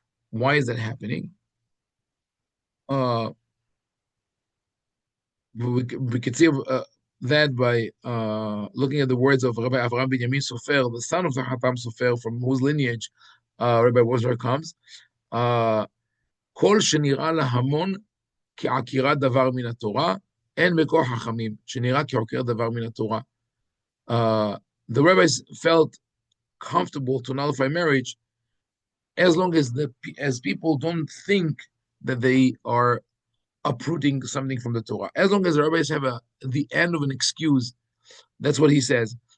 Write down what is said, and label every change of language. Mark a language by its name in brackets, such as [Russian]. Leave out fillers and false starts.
[English] Why is that happening? We could see that by looking at the words of Rabbi Avraham Binyamin Sofer, the son of the Hatam Sofer, from whose lineage Rabbi Wozner comes. [Hebrew] כל שנראה להמון כעקירת דבר מן התורה, אין בכוח חכמים, שנראה כעוקר דבר מן התורה. [English] The rabbis felt comfortable to nullify marriage as long as people don't think that they are uprooting something from the Torah. As long as the rabbis have the end of an excuse, that's what he says.